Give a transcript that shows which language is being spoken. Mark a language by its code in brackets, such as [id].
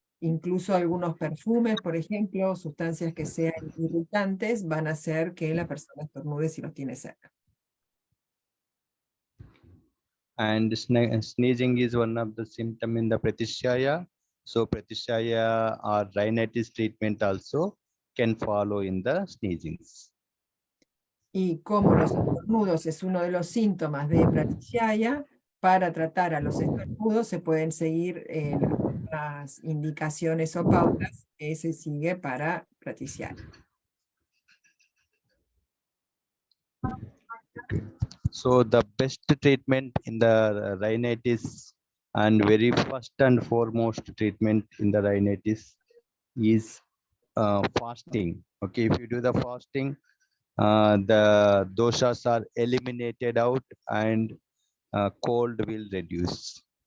[es] Incluso algunos perfumes, por ejemplo, sustancias que sean irritantes, van a hacer que la persona estornude si los tiene cerca. [en] And sneezing is one of the symptoms in the pratishyaya. So pratishyaya or rhinitis treatment also can follow in the sneezings. [es] Y como los estornudos es uno de los síntomas de pratishyaya, para tratar a los estornudos se pueden seguir las indicaciones o pautas que se sigue para pratishyaya. [en] Okay. So the best treatment in the rhinitis and very first and foremost treatment in the rhinitis is fasting. Okay, if you do the fasting, the doshas are eliminated out and cold will reduce.